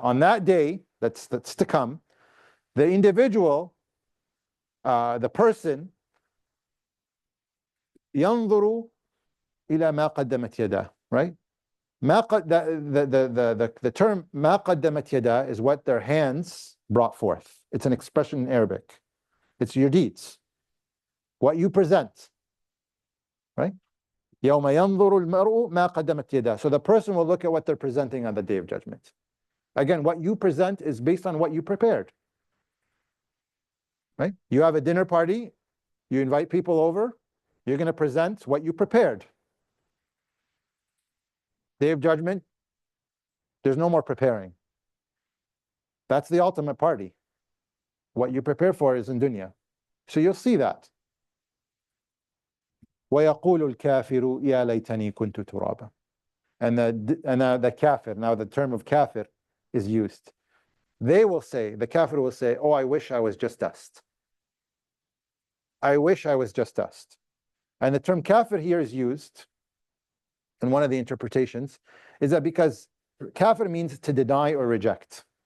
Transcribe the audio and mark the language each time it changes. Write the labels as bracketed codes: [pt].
[en] On that day, that's to come, the individual, the person, [ar] ينظر إلى ما قدمت يداه, [en] right? The term [ar] ما قدمت يداه [en] is what their hands brought forth. It's an expression in Arabic. It's your deeds, what you present, right? [ar] يوم ينظر المرء ما قدمت يداه. [en] So the person will look at what they're presenting on the Day of Judgment. Again, what you present is based on what you prepared, right? You have a dinner party, you invite people over, you're going to present what you prepared. Day of Judgment, there's no more preparing. That's the ultimate party. What you prepare for is in dunya. So you'll see that. [ar] وَيَقُولُ الْكَافِرُ يَا لَيْتَنِي كُنْتُ تُرَابًا. [en] And the kafir, now the term of kafir is used. They will say, the kafir will say, oh, I wish I was just dust. I wish I was just dust. And the term kafir here is used, and one of the interpretations is that because kafir means to deny or reject.